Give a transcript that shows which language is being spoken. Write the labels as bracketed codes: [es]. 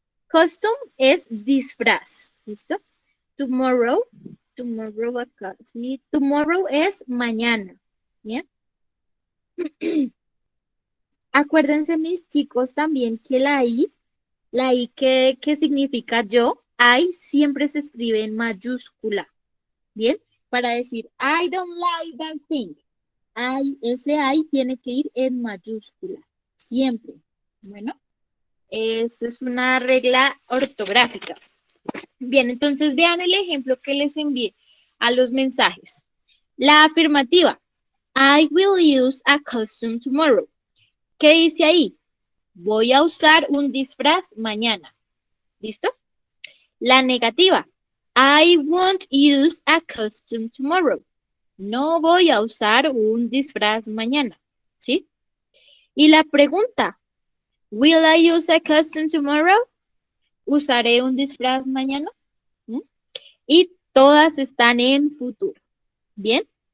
[es] Costume es disfraz. ¿Listo? Tomorrow acá, ¿sí? Tomorrow es mañana, ¿bien? Acuérdense, mis chicos, también que la I que significa yo, I siempre se escribe en mayúscula, ¿bien? Para decir, [en] I don't like that thing. [es] Ese I tiene que ir en mayúscula, siempre. Bueno, eso es una regla ortográfica. Bien, entonces vean el ejemplo que les envié a los mensajes. La afirmativa, [en] I will use a costume tomorrow. [es] ¿Qué dice ahí? Voy a usar un disfraz mañana. ¿Listo? La negativa, [en] I won't use a costume tomorrow. [es] No voy a usar un disfraz mañana. ¿Sí? Y la pregunta, [en] will I use a costume tomorrow? [es] ¿Usaré un disfraz mañana? ¿Mm? Y todas están en futuro. ¿Bien?